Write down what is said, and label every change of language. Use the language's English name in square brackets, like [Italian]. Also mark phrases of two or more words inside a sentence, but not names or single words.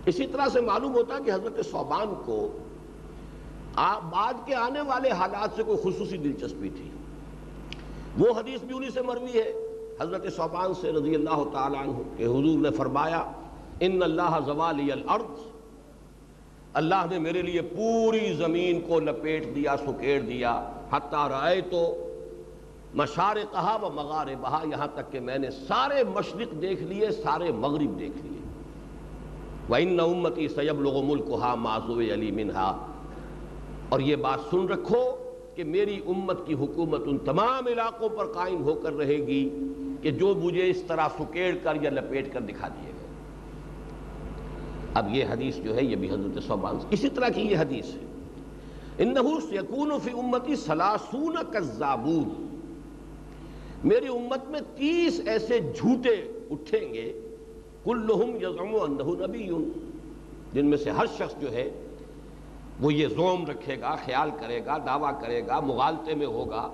[Urdu] اسی طرح سے معلوم ہوتا ہے کہ حضرت ثوبان کو بعد کے آنے والے حالات سے کوئی خصوصی دلچسپی تھی۔ وہ حدیث بھی انہی سے مروی ہے حضرت ثوبان سے [Arabic] رضی اللہ تعالیٰ عنہ [Urdu] کہ حضور نے فرمایا [Arabic] ان اللہ زوالی الارض، [Urdu] اللہ نے میرے لیے پوری زمین کو لپیٹ دیا، سکیڑ دیا، [Arabic] حتی رأیتو مشارقہا و مغاربہا، [Urdu] یہاں تک کہ میں نے سارے مشرق دیکھ لیے، سارے مغرب دیکھ لیے۔ [Arabic] وَإِنَّ أُمَّتِي سَيَبْلُغُ مُلْكُهَا مَا زُوِيَ لِي مِنْهَا، [Urdu] اور یہ بات سن رکھو کہ میری امت کی حکومت ان تمام علاقوں پر قائم ہو کر رہے گی کہ جو مجھے اس طرح سکیڑ کر یا لپیٹ کر دکھا دیے گئے۔ اب یہ حدیث جو ہے یہ بھی حضرت ثوبان اسی طرح کی یہ حدیث ہے، [Arabic] انہ سیکون فی امتی ثلاثون کذابون، [Urdu] میری امت میں 30 ایسے جھوٹے اٹھیں گے، [Arabic] کلہم یزعم انہ نبی، [Urdu] جن میں سے ہر شخص جو ہے وہ یہ زوم رکھے گا، خیال کرے گا، دعویٰ کرے گا، مغالطے میں ہوگا۔